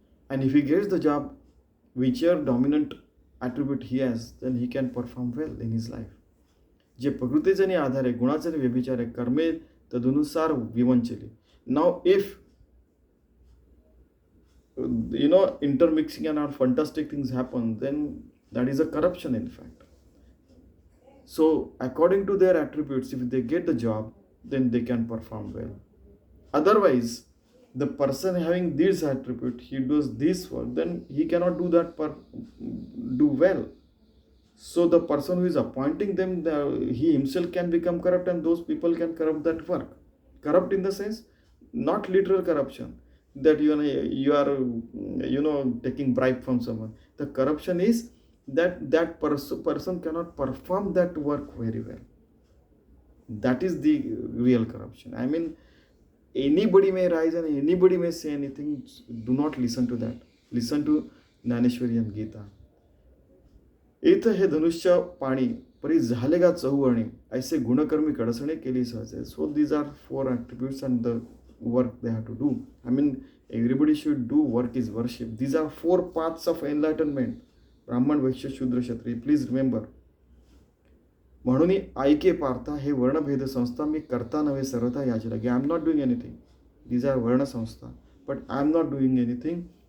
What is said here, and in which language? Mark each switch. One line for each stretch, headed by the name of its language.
English: And if he gets the job, whichever dominant attribute he has, then he can perform well in his life.
Marathi: जे प्रकृतीचे आधारे गुणाचे व्यभिचारे कर्मे तदनुसार विवंचली.
English: Now if intermixing and all fantastic things happen, then that is a corruption in fact. So according to their attributes, if they get the job, then they can perform well. Otherwise, the person having this attribute, he does this work, then he cannot do that do well. So the person who is appointing them, he himself can become corrupt, and those people can corrupt that work. Corrupt in the sense, not literal corruption, that you are taking bribe from someone. The corruption is that person cannot perform that work very well. That is the real corruption. I mean, anybody may rise and anybody may say anything. Do not listen to that. Listen to Dnyaneshwari and Geeta.
Marathi: इथं हे धनुष्य पाणी परी झाले गा चहूवणी ऐसे गुणकर्मी कडसणे केली सहजे.
English: So these are 4 attributes and the work they have to do. I mean, everybody should do work is worship. These are 4 paths of enlightenment. Brahman, Vaishya, Shudra, Kshatriya. Please remember.
Marathi: म्हणून ऐके पार्था हे वर्णभेद संस्था मी करता नव्हे सर्वथा याची लगे.
English: I am not doing anything. These are वर्ण संस्था, but I am not doing anything.